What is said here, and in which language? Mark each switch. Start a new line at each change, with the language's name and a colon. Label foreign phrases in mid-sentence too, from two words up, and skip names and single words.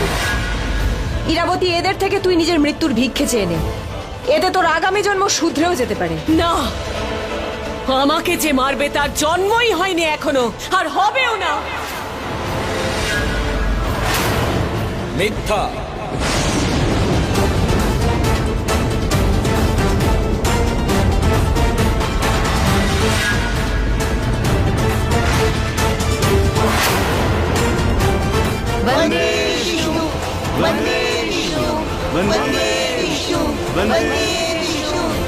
Bangla: ইরাবতী, এদের থেকে তুই নিজের মৃত্যুর ভিক্ষে চেয়ে নে। এতে তোর আগামী জন্ম শুধরেও যেতে পারে। না, আমাকে যে মারবে তার জন্মই হয়নি এখনো, আর হবেও না। মিথ্যা।
Sanskrit: वंदे विष्णु, वंदे विष्णु, वंदे विष्णु, वंदे विष्णु।